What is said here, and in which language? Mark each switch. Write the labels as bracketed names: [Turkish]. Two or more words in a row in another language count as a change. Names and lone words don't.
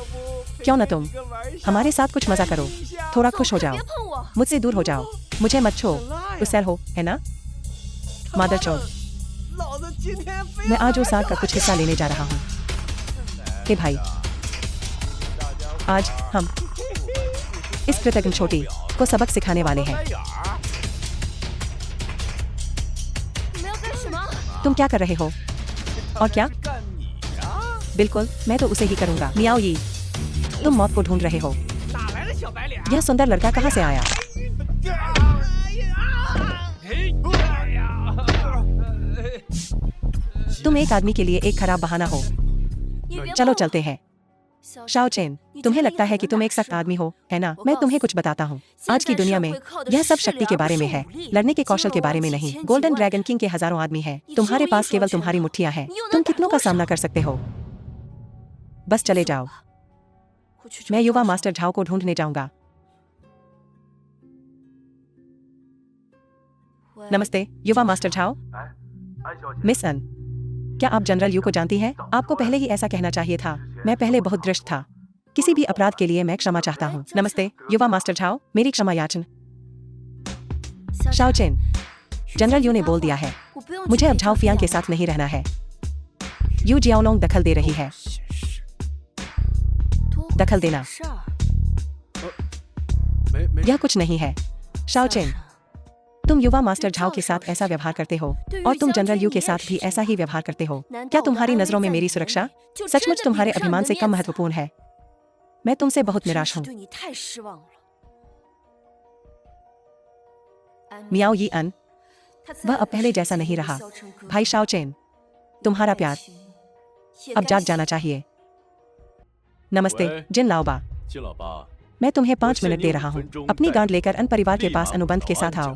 [Hindi] क्यों न तुम हमारे साथ कुछ मजा करो, थोड़ा खुश हो जाओ। [Chinese] 别碰我！ [Hindi] मुझसे दूर हो जाओ, मुझे मत छो। उसेल हो है ना? मादर चौथ, [Chinese] 老子今天非 [Hindi] मैं आज उस आग का कुछ हिस्सा लेने जा रहा हूँ। हे भाई, आज हम इस कृतज्ञ छोटी को सबक सिखाने वाले हैं। [Chinese] 你们要干什么？ [Hindi] तुम क्या कर रहे हो? और क्या? बिल्कुल, मैं तो उसे ही करूंगा। मियाओ यी, तुम मौत को ढूंढ रहे हो। [Chinese] 哪来的小白脸？ [Hindi] यह सुंदर लड़का कहाँ से आया? [Chinese] 哎呀！ [Hindi] तुम एक आदमी के लिए एक खराब बहाना हो। [Chinese] 你别 [Hindi] चलो [Chinese] 碰我 [Hindi] चलते हैं। [Chinese] 小 [Hindi] शाओ चेन, तुम्हें लगता है कि तुम एक सख्त आदमी हो, है ना? मैं तुम्हें कुछ बताता हूँ। आज की दुनिया में यह सब शक्ति के बारे में है, लड़ने के कौशल के बारे में नहीं। गोल्डन ड्रैगन किंग के हजारों आदमी हैं, तुम्हारे पास केवल तुम्हारी मुट्ठियाँ हैं। तुम कितनों का सामना कर सकते हो? बस चले जाओ। [Chinese] 我去找 [Hindi] मैं युवा [Chinese] 赵少 [Hindi] मास्टर झाओ को ढूंढने जाऊंगा। [Chinese] 喂 [Hindi] नमस्ते, युवा मास्टर झाओ। मिस अन, क्या आप जनरल यू को जानती हैं? आपको पहले ही ऐसा कहना चाहिए था। मैं पहले बहुत दृष्ट था। किसी भी अपराध के लिए मैं क्षमा चाहता हूँ। नमस्ते, युवा मास्टर झाओ, मेरी क्षमा याचन। [Chinese] 小 [Hindi] शाओ [Chinese] 张 [Hindi] चेन, जनरल यू ने बोल दिया है, [Chinese] 我不用 [Hindi] मुझे [Chinese] 去 [Hindi] अब [Chinese] 陪 [Hindi] झाओ [Chinese] 他 [Hindi] फियांग [Chinese] 聊 [Hindi] के साथ नहीं रहना है। यू जियाओलोंग दखल दे रही है। [Chinese] 多会 [Hindi] दखल देना [Chinese] 事儿没 [Hindi] यह कुछ नहीं है। शाओ चेन, तुम युवा मास्टर झाओ के साथ ऐसा व्यवहार करते हो और तुम जनरल यू के साथ भी ऐसा ही व्यवहार करते हो। क्या तुम्हारी नजरों में मेरी सुरक्षा सचमुच तुम्हारे अभिमान से कम महत्वपूर्ण है? मैं तुमसे बहुत निराश हूँ। [Chinese] 对你太失望了。 [Hindi] मियाओ यी अन, वह अब पहले जैसा नहीं रहा। भाई शाओ चेन, तुम्हारा प्यार अब जाग जाना चाहिए। नमस्ते जिन लाओबा, [Chinese] 金老八， [Hindi] मैं तुम्हें 5 मिनट दे रहा हूँ। अपनी गांड लेकर अन परिवार के पास अनुबंध के साथ आओ।